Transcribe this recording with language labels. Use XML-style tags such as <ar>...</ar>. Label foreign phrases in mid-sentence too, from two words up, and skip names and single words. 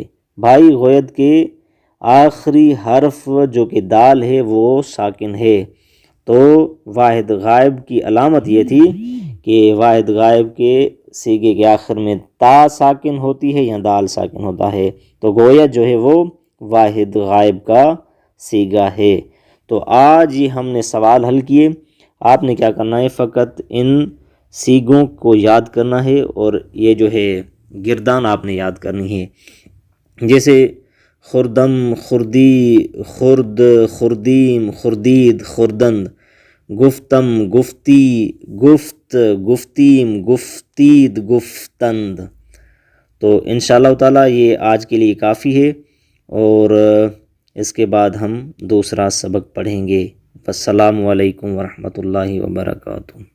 <ur>بھائی غید کے آخری حرف جو کہ دال ہے وہ ساکن ہے، تو واحد غائب کی علامت یہ تھی کہ واحد غائب کے صیغے کے آخر میں تا ساکن ہوتی ہے یا دال ساکن ہوتا ہے، تو غید جو ہے وہ واحد غائب کا صیغہ ہے۔ تو آج یہ ہم نے سوال حل کیے۔ آپ نے کیا کرنا ہے، فقط ان صیغوں کو یاد کرنا ہے اور یہ جو ہے گردان آپ نے یاد کرنی ہے۔</ur> <fa>جیسے خردم، خردی، خرد، خردیم، خردید، خردند، گفتم، گفتی، گفت، گفتیم، گفتید، گفتند۔</fa> <ur>تو</ur> <ar>انشاءاللہ تعالیٰ</ar> <ur>یہ آج کے لیے کافی ہے اور اس کے بعد ہم دوسرا سبق پڑھیں گے۔</ur> <ar>السلام علیکم ورحمۃ اللہ وبرکاتہ۔</ar>